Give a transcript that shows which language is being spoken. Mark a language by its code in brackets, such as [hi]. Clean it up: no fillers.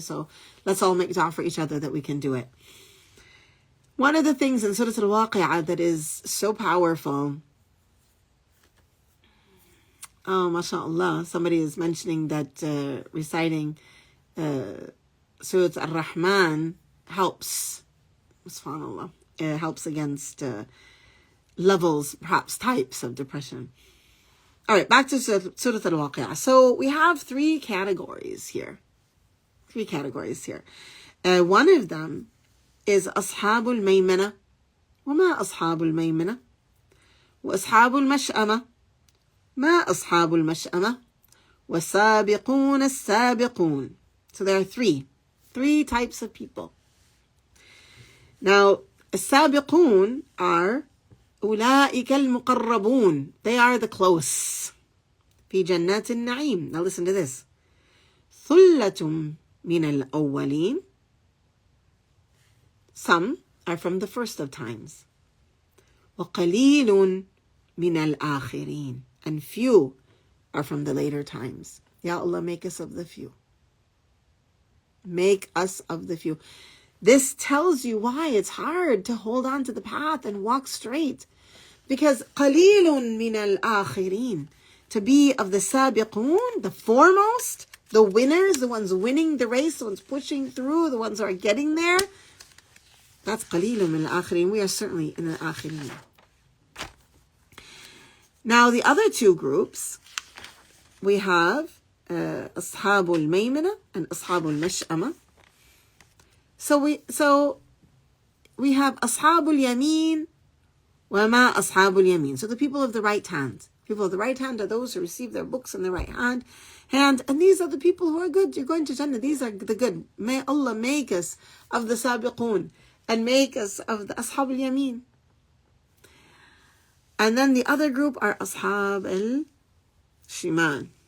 [en] So let's all make dua for each other that we can do it. One of the things in Surah Al-Waqi'ah that is so powerful, oh, mashallah, somebody is mentioning that reciting Surah Ar-Rahman helps, subhanallah, it helps against levels, perhaps types of depression. All right, back to Surah Al-Waqi'ah. So we have three categories here. [ar] One of them is أصحاب الميمنة وما أصحاب الميمنة وأصحاب المشأمة ما أصحاب المشأمة والسابقون السابقون. [en] So there are three types of people. [ar] Now, السابقون are أولئك المقربون. [en] They are the close. في جنات النعيم. Now listen to this. [ar] ثلة من الأولين. [en] Some are from the first of times. [ar] وقليل من الآخرين. [en] And few are from the later times. Ya Allah, make us of the few. Make us of the few. This tells you why it's hard to hold on to the path and walk straight. [ar] Because قليل من الآخرين. [en] To be of the sabiqun, the foremost, the winners, the ones winning the race, the ones pushing through, the ones who are getting there. [ar] That's قليل من الآخرين. [en] We are certainly in the آخرين. Now the other two groups, we have أصحاب الميمنة and أصحاب المشأمة. [ar] So we have أصحاب اليمين وما أصحاب اليمين. [en] So the people of the right hand. People of the right hand are those who receive their books in the right hand. And these are the people who are good. You're going to Jannah. These are the good. May Allah make us of the sabiqun and make us of the أصحاب اليمين. And then the other group are أصحاب الشمال.